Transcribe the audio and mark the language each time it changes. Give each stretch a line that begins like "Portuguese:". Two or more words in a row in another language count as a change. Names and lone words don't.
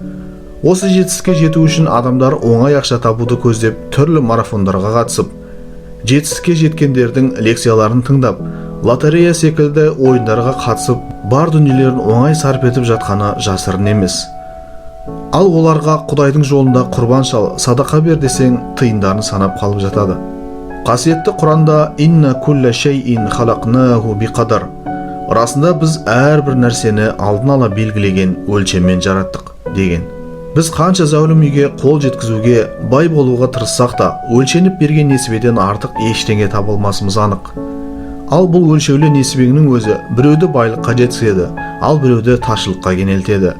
Kazakh: Осы жетістікке жету үшін адамдар оңай ақша табуды көздеп түрлі марафондарға қатысып, жетістікке жеткендердің лекцияларын тыңдап, лотерея секілді ойындарға қатысып, бар дүниелерін оңай сарп етіп жатқаны жасырын емес. Ал оларға Құдайдың жолында құрбан шал, садақа бер десең, тиындарын санап қалып жатады. Қасиетті Құранда
Arabic: «إنا كل شيء خلقناه بقدر».
Kazakh: Расында біз әрбір нәрсені алдын ала белгілеген өлшеммен жараттық деген. Біз қанша зәулім үйге қол жеткізуге, бай болуға тырыссақ та, өлшеніп берген несібеден артық ештеңе табылмасымыз анық. Ал бұл өлшеулі несібеңнің өзі біреуді байлыққа жеткізеді, ал біреуді таршылыққа кенелтеді.